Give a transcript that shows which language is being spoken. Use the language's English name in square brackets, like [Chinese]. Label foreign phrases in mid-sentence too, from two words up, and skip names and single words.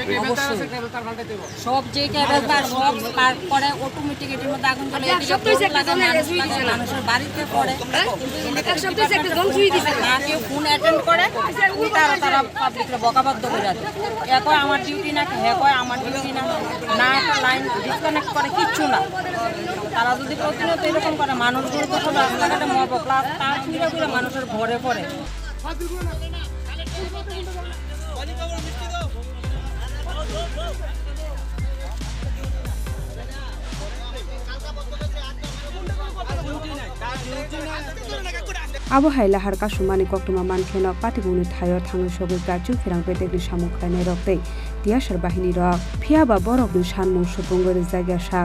[Bangla] সব যে কেবল তার সব পার করে অটোমেটিক এর মধ্যে আগুন জ্বলে এদিকে মানুষের বাড়িতে পড়ে এক সপ্তাহে একটা জন ছুঁই দিছে না কেউ [English] phone attend [Bangla] করে তারা পাবলিকরে বকাবদ্ধ করে দেয় এ কয় আমার ডিউটি না হে কয় আমার ডিউটি না না একটা [English] line disconnect [Bangla] করে কিচ্ছু না তারা যদি প্রতিনিয়ত এরকম করে মানুষগুলো তো সব রাস্তাঘাটে মরবো প্লাস তার ঘুরে মানুষের ঘরে পড়ে [Kok Borok] Abu Haila Harka Shumani Koktuma Mankeno Patibuni Tayo Tangu Shogika Jufirang Petek Shamuklane Rokte Diashar Bahini Rock Piaba Borok Shanmu Shupungor Zagashak